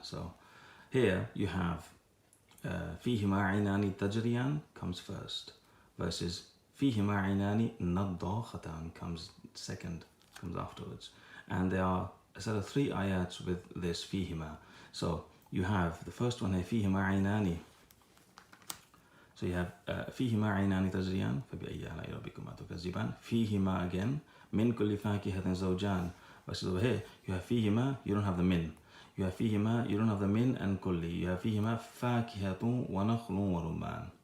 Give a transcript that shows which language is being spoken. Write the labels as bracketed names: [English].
[English] So here you have [Arabic] فِيهِمَا عَيْنَانِ تَجْرِيَانِ [English] comes first, versus [Arabic] فِيهِمَا عَيْنَانِ نَضَّاخَتَانِ [English] comes second, comes afterwards. And there are a set of 3 ayats with this فِيهِمَا. So you have the first one here, [Arabic] فِيهِمَا عَيْنَانِ. [English] So you have [Arabic] فِيهِمَا عَيْنَانِ تَجْرِيَانِ فَبِأَيِّ آلَاءِ رَبِّكُمَا تُكَذِّبَانِ. فِيهِمَا again, مِن كُلِّ فَاكِهَةٍ زَوْجَانِ. [English] Versus over here, you have فِيهِمَا, you don't have the min. You have فِيهِمَا, you don't have the min and kulli. You have [Arabic] فِيهِمَا فَاكِهَةٌ وَنَخْلٌ وَرُمَّانٌ.